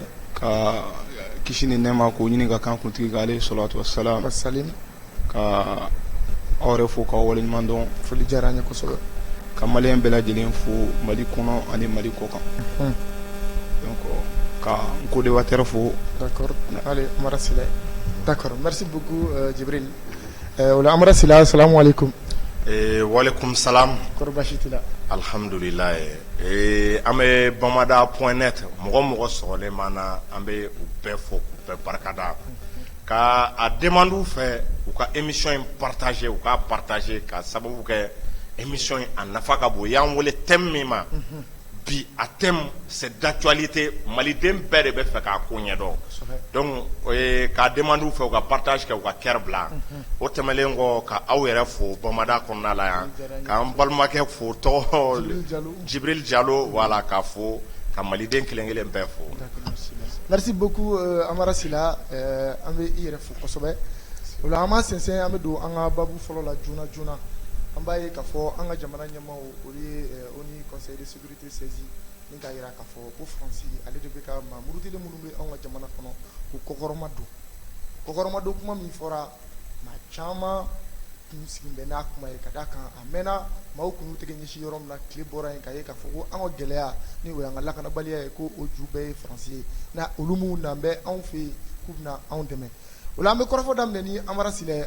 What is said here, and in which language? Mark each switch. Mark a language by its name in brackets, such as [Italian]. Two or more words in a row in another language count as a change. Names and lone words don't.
[Bambara] ka kisi ni nɛɛma k'o ɲini ka kan kuntigi kan [Arabic] عليه الصلاة والسلام [Bambara] ka aw yɛrɛ fo k'aw waleɲuman dɔn. Foli diyara an ye kosɛbɛ ka maliyɛn bɛɛ lajɛlen fo Mali kɔnɔ ani Mali kɔ kan donc ka n co-débatteur fo. [French] D'accord, allez Amara Sila. D'accord, merci beaucoup Jibril. [Arabic] Ola Amara Sila, السلام عليكم. وعليكم السلام. [Bambara] Kɔrɔ baasi t'i la. [Arabic] Alhamdulillah. [Bambara] An bɛ Bamada.net mɔgɔ sɔgɔlen m'an na an bɛ u bɛɛ fo k'u bɛɛ barikada ka a demande u fɛ u ka émission in partager u k'a partager ka sababu kɛ émission in a nafa ka bon y'an wele thème min ma bi a thème [French] c'est d'actualité [Bambara] maliden bɛɛ de bɛ fɛ k'a ko ɲɛdɔn donc k'a demande u fɛ u ka partage kɛ u ka kɛr bila o tɛmɛlen kɔ ka aw yɛrɛ fo Bamada kɔnɔna la yan k'an balimakɛ fo tɔgɔ Jibril Jalo voilà k'a fo ka maliden kelen-kelen bɛɛ fo. [French] Merci beaucoup [Bambara] Amara Sila an bɛ i yɛrɛ fo kosɛbɛ o la an b'a sɛnsɛn an bɛ don an ka babu fɔlɔ la joona an b'a ye k'a fɔ an ka jamana ɲɛmaaw olu ye [French] ONU conseil de sécurité [Bambara] saisi ni k'a jira k'a fɔ ko Faransi ale de bɛ ka mamurutilen minnu bɛ anw ka jamana kɔnɔ ko kɔkɔrɔma don kuma min fɔra maa caman tun sigin bɛ n'a kuma ye ka d'a kan a mɛnna maaw kun y'u tɛgɛ ɲɛsin yɔrɔ min na tile bɔra yen k'a ye k'a fɔ ko an ka gɛlɛya ni o y'an ka lakanabaliya ye ko o ju bɛɛ ye Faransi ye na olu minnu na bɛ anw fɛ yen k'u bɛna anw dɛmɛ o la an bɛ kɔrɔfɔ daminɛ ni Amara Sila ye.